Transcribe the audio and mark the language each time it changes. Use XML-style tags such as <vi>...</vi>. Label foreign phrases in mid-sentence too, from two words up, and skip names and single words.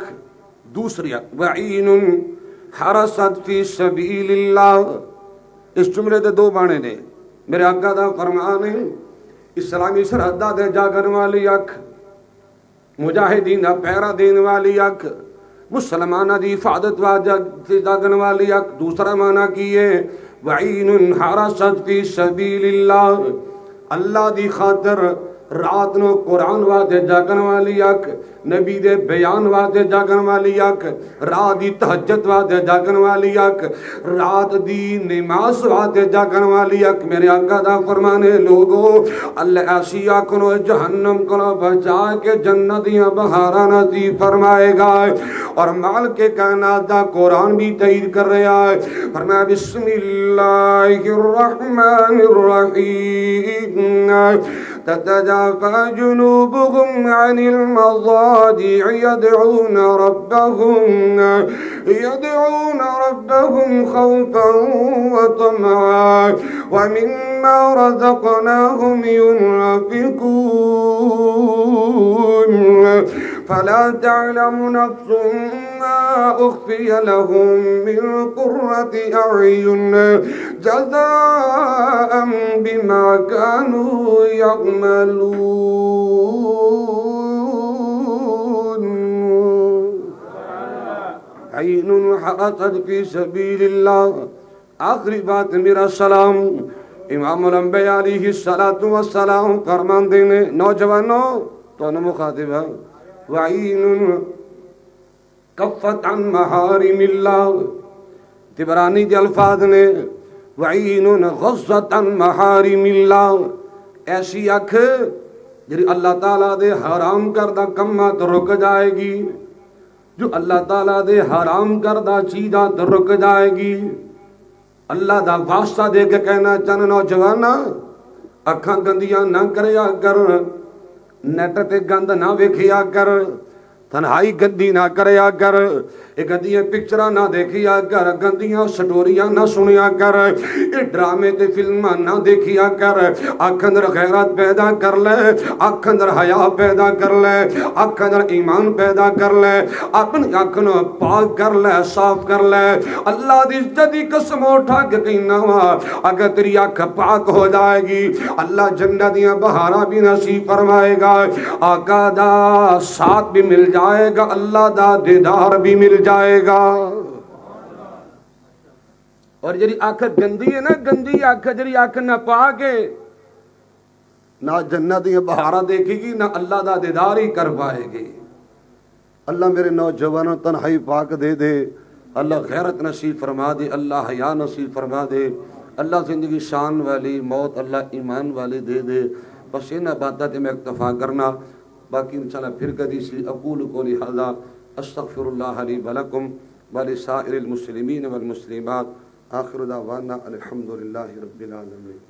<pa>دوسری اکھ</pa> <ar>وعین حرست فی سبیل اللہ،</ar> <pa>اس جملے دے دو معنی نے، میرے آقا دا فرمان ہے اسلامی سرحدہ دے جاگن والی اکھ، مجاہدین دا پیرا دین والی اکھ، مسلمانہ دی حفاظت واجہ جاگن والی اکھ۔ دوسرا معنی کیے</pa> <ar>وعین حرست فی سبیل اللہ،</ar> <pa>اللہ دی خاطر رات نو قرآن واسطے جاگن والی اکھ، نبی دے بیان واسطے جاگن والی اکھ، رات دی تہجد واسطے جاگن والی اکھ، رات دی نماز واسطے جاگن والی اکھ۔ میرے آقا دا فرمانے لوگو اللہ ایسی اکھ نو جہنم کو بچا کے جنت دیاں بہاراں نصیب فرمائے گا۔ اور مال کے کائنات دا قرآن بھی تائید کر رہا ہے، فرمایا</pa> <ar>بسم اللہ الرحمن الرحیم تتجافى جنوبهم عن المضاجع يدعون ربهم خوفا وطمعا ومما رزقناهم ينفقون فلا تعلم نفس ما أخفي لهم من قرة أعين جزاء بما كانوا يعملون۔ عین حرست فی سبیل اللہ۔</ar> <pa>آخری بات میرا سلام امام الانبیاء علیہ السلام فرمان دینے نوجوانوں تو مخاطب ہے</pa> <ar>وعین کفت عن محارم اللہ،</ar> <pa>تبرانی کے الفاظ نے</pa> <ar>وعین غضت عن محارم اللہ،</ar> <pa>ایسی اکھ جی اللہ تعالیٰ دے حرام کردہ کمہ تو رک جائے گی، جو اللہ تعالیٰ دے حرام کردہ چیزاں تو رک جائے گی۔ اللہ دا واسطہ دے کے کہنا چاہنا نوجوانا اکھاں گندیاں نہ کریا کر، نیٹ تے گند نہ ویکھیا کر، تنہائی گندی نہ کریا کر، گندیاں پکچراں نہ دیکھیا کر، گندیاں سٹوریاں نہ سنیا کر، ڈرامے تے فلماں نہ دیکھیا کر۔ اکھ اندر غیرت پیدا کر لے، اکھ اندر حیا پیدا کر لے، اکھ اندر ایمان پیدا کر لے، اپنی اکھ نو پاک کر لے، صاف کر لے۔ اللہ دی عزت دی قسم اٹھا کے کہنا وا اگر تیری اکھ پاک ہو جائے گی اللہ جنت دیاں بہاراں بھی نصیب فرمائے گا، آقا دا ساتھ بھی مل جائے گا، اللہ دا دیدار بھی مل جائے گا۔ اور جڑی اکھ گندی ہے نا، گندی اکھ جڑی اکھ نہ پاک ہے، نہ جنت دیاں بہاراں دیکھے گی، نہ اللہ دا دیدار ہی کر پائے گی۔ اللہ میرے نوجوانوں تنہائی پاک دے دے، اللہ غیرت نصیب فرما دے، اللہ حیا نصیب فرما دے، اللہ زندگی شان والی، موت اللہ ایمان والی دے دے۔ بس انہاں باتاں تے میں اکتفا کرنا، باقی انشاءاللہ پھر کدی سی۔</pa> <ar>اقول قولی ھذا استغفر اللہ لی ولکم ولسائر المسلمین والمسلمات۔ آخر دعوانا الحمدللہ رب العالمین۔</ar>